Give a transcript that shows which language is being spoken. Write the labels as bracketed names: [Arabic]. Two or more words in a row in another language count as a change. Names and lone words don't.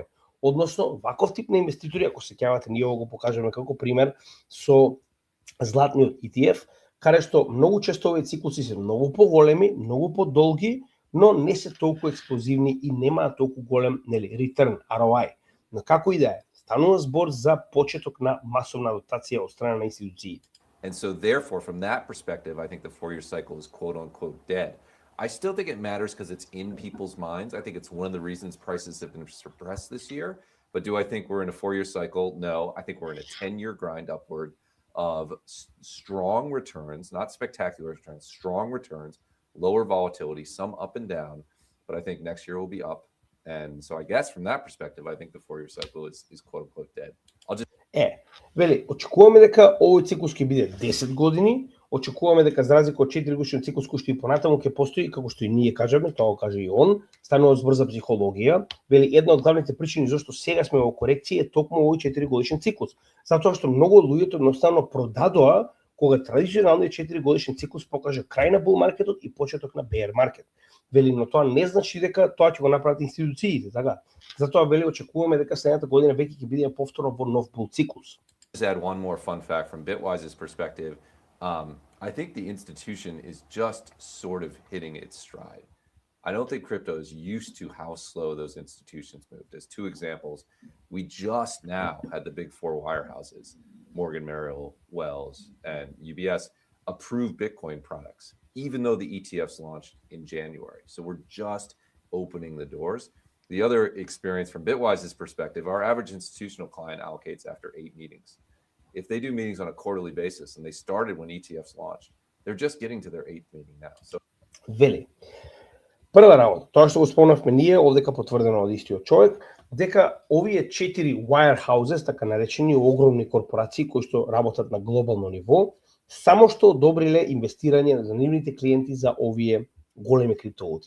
[Macedonian] Односно, ваков тип на инвеститори, ако се сеќавате, ние го покажеме како пример со златниот ETF, каде што многу често овие циклуси се многу поголеми, многу подолги, но не се толку експлозивни и немаат толку голем return, ROI. Но како и да е, станува збор за почеток на масовна адаптација од страна на институциите. [English] And so therefore, from that perspective, I think the 4-year cycle is quote unquote dead. I still think it matters because it's in people's minds. I think it's one of the reasons prices have been suppressed this year. But do I think we're in a 4-year cycle? No, I think we're in a 10-year grind upward of strong returns, not spectacular returns, strong returns, lower volatility, some up and down. But I think next year will be up. And so I guess from that perspective, I think the 4-year cycle is quote unquote dead. [Macedonian] Вели, очекуваме дека овој циклус ќе биде 10 години, очекуваме дека за разлика од 4 годишен циклус кој што и понатаму ќе постои, како што и ние кажеме, тоа го каже и он, станува збор за психологија. Вели, една од главните причини зашто сега сме во корекција е токму овој 4 годишен циклус. Затоа што многу од луѓето едноставно продадоа кога традиционалниот 4 годишен циклус покаже крај на бул маркетот и почеток на bear маркет. Вели, но тоа не значи дека тоа ќе го направат институциите, така? Затоа вели очекуваме дека следната година веќе ќе биде повторно во нов бул циклус. [English] Just add one more fun fact from Bitwise's perspective. I think the institution is just sort of hitting its stride. I don't think crypto is used to how slow those institutions moved. As two examples, we just now had the big four wirehouses, Morgan, Merrill, Wells, and UBS, approve Bitcoin products, even though the ETFs launched in January. So we're just opening the doors. The other experience from Bitwise's perspective, our average institutional client allocates after 8 meetings. If they do meetings on a quarterly basis, and they started when ETFs launched, they're just getting to their 8th meeting now. So, [Macedonian] Вели. Прва работа, тоа што го спомнавме ние, овдека потврдено од истиот човек, дека овие 4 wirehouses, така наречени огромни корпорации кои што работат на глобално ниво, само што одобриле инвестирање за нивните клиенти за овие големи криптовалути.